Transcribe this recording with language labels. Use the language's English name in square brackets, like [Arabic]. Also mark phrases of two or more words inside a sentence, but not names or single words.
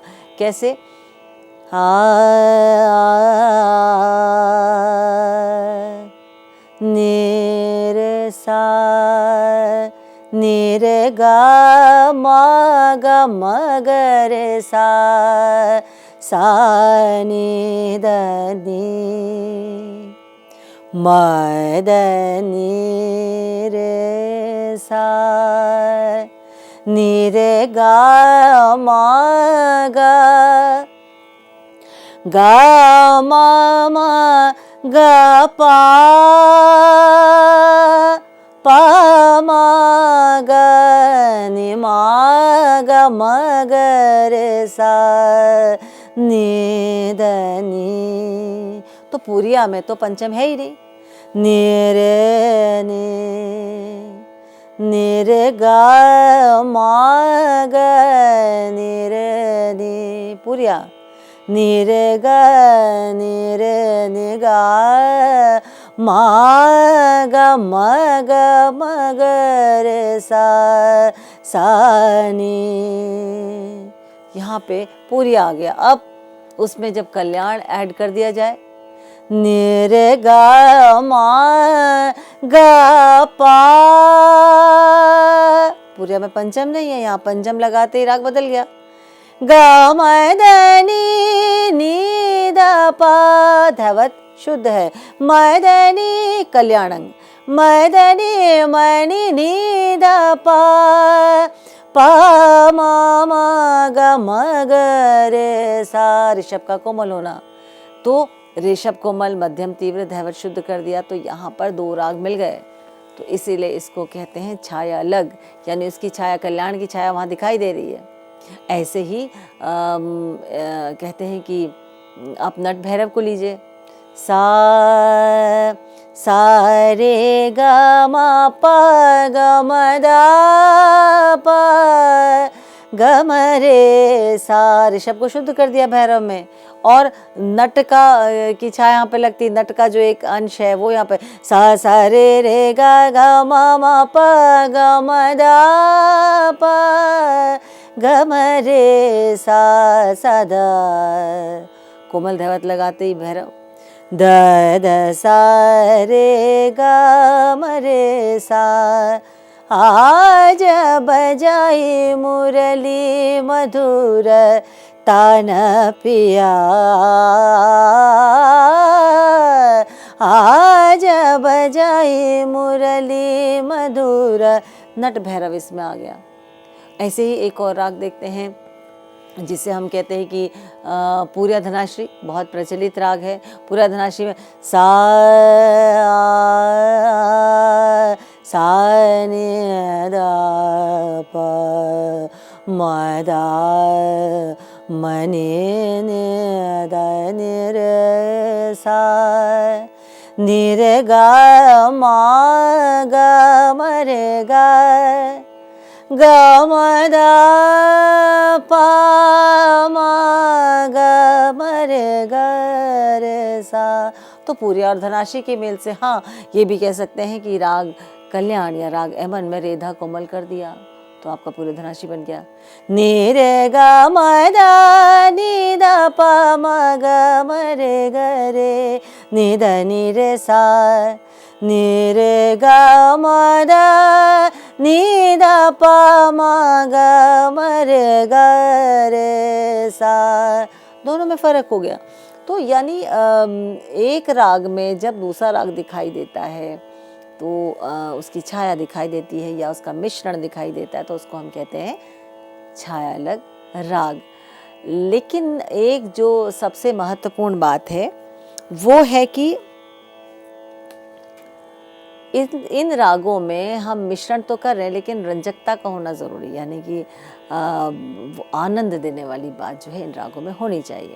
[Hindi] कैसे? निरे सा निरे गा मा गा म ग रे सा सा नि द नि म द नि रे सा नि रे गा मा गा गा मा मा गा पा पा मा गा नि मा गा म ग रे सा नि द नि। तो पूरिया में तो पंचम है ही नहीं। नि रे नि रे गा मा गा नि रे नि पूरिया, नि रे गा नि गा मा गा म ग रे सा नि। यहाँ पे पूरी आ गया। अब उसमें जब कल्याण ऐड कर दिया जाए, नि रे गा मा गा पा, पूरिया में पंचम नहीं है, यहाँ पंचम लगाते ही राग बदल गया। गा म द नि नि द पा, धवत शुद्ध है। म द नि कल्याणंग, म द नि म नि द पा पा मा मा गा म ग रे सा, ऋषभ का कोमल होना। तो ऋषभ कोमल मध्यम तीव्र धैवत शुद्ध कर दिया, तो यहाँ पर दो राग मिल गए, तो इसीलिए इसको कहते हैं छाया लग, यानी उसकी छाया, कल्याण की छाया वहाँ दिखाई दे रही है। ऐसे ही कहते हैं कि आप नट भैरव को लीजिए, सा सा रे गा मा पा गा म दा पा ग म रे सा, ऋषभ को शुद्ध कर दिया भैरव में। और नट का की छाया यहाँ पे लगती, नट का जो एक अंश है वो यहाँ पे सा रे गा गा मा पा गा म दा पा ग म रे सा दा, कोमल धैवत लगाते ही भैरव द सा रे गा म रे सा, आज बजाई मुरली मधुर तान पिया, आज बजाई मुरली मधुर, नट भैरव इसमें आ गया। ऐसे ही एक और राग देखते हैं जिसे हम कहते हैं कि पूर्या धनाश्री, बहुत प्रचलित राग है। पूर्या धनाश्री में सा नि दा पा म दा म नि दा नि रे सा नि रे गा मा गा म रे गा ग म द पा म ग म रे ग रे सा। तो पूरी और धनाशी के मेल से हाँ ये भी कह सकते हैं कि राग कल्याण या राग अमन में रेधा कोमल कर दिया तो आपका पूरे धनाशी बन गया। नि रे ग म द नि द प म ग म रे ग रे नि द नि रे सा नि रे ग म द नि द प म ग म रे ग रे सा। दोनों में फर्क हो गया। तो यानी एक राग में जब दूसरा राग दिखाई देता है तो उसकी छाया दिखाई देती है या उसका मिश्रण दिखाई देता है तो उसको हम कहते हैं छाया अलग राग। लेकिन एक जो सबसे महत्वपूर्ण बात है वो है कि इन रागों में हम मिश्रण तो कर रहे हैं लेकिन रंजकता का होना ज़रूरी, यानी कि वो आनंद देने वाली बात जो है इन रागों में होनी चाहिए।